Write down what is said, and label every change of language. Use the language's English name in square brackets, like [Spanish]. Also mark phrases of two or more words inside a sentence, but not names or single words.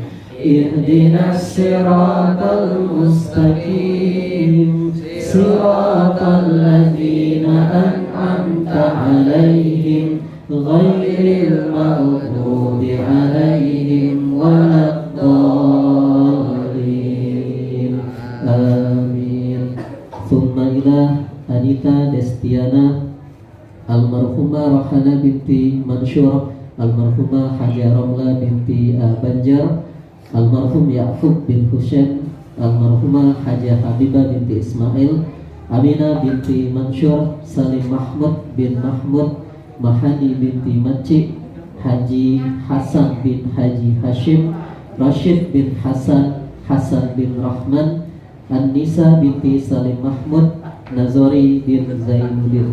[Arabic] اهدنا الصراط المستقيم. صراط الذين أنعمت عليهم غير المغضوب عليهم ولا الضالين. Amin. ثم إلى Anita Destiana almarhumah Rohana binti Mansyur almarhumah Haja Romla binti [Malay] Banjar, almarhum Ya'qub bin Husain, almarhumah Haja Habibah binti Ismail, Aminah binti Mansur, Salim Mahmud bin Mahmud, Mahani binti Maci, Haji Hasan bin Haji Hashim, Rashid bin Hasan, Hasan bin Rahman, An-Nisa binti Salim Mahmud, Nazori bin Zainuddin.